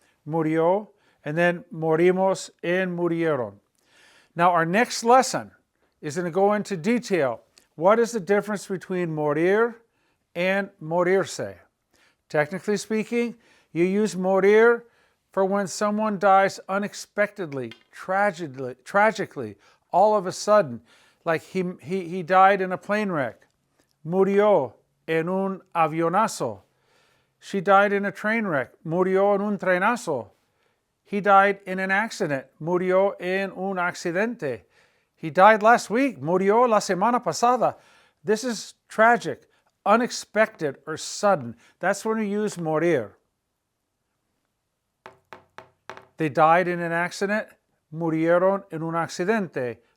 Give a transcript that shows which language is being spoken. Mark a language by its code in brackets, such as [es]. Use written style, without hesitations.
[es] Murió, [en] and then [es] morimos en murieron. [en] Now, our next lesson is going to go into detail. What is the difference between morir and morirse? Technically speaking, you use morir for when someone dies unexpectedly, tragically, all of a sudden. Like he died in a plane wreck. [es] Murió en un avionazo. [en] She died in a train wreck. [es] Murió en un trenazo. [en] He died in an accident. [es] Murió en un accidente. [en] He died last week. [es] Murió la semana pasada. [en] This is tragic, unexpected, or sudden. That's when we use morir. They died in an accident. [es] Murieron en un accidente.